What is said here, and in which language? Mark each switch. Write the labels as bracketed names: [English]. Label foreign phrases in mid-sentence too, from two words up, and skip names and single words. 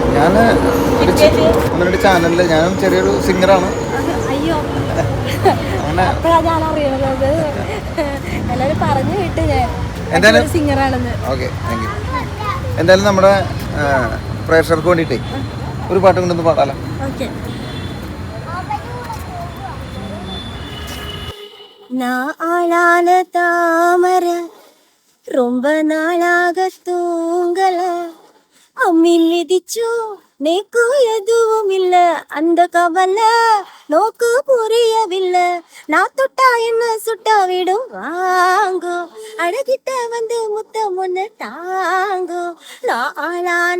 [Malayalam] ഞാൻ ഒന്ന് രണ്ട് ചാനലിൽ ഞാനും ചെറിയൊരു സിംഗറാണ്. അയ്യോ, അങ്ങനെ അപ്പോഴാണ് ഞാൻ അറിയണത്. എല്ലാവരും പറഞ്ഞു വിട്ട് ഞാൻ എന്തായാലും സിംഗറാണെന്ന്. [English] okay, thank you. [Malayalam] എന്തായാലും നമ്മുടെ പ്രേക്ഷകർക്ക് വേണ്ടിയിട്ടേ ഒരു പാട്ടും കൊണ്ടൊന്ന് പാടാലോ? ഓക്കെ. [Tamil] நாளான தாமரை ரொம்ப நாளாக தூங்கல, அம்மி மிதிச்சோ நேக்கு எதுவும் இல்ல, அந்த கவலை நோக்கு புரியவில்லை, நான் தொட்டா என்ன சுட்டா விடும் வாங்கோ, அழகிட்ட வந்து முத்தம் ஒண்ணு தாங்கோ, நாளான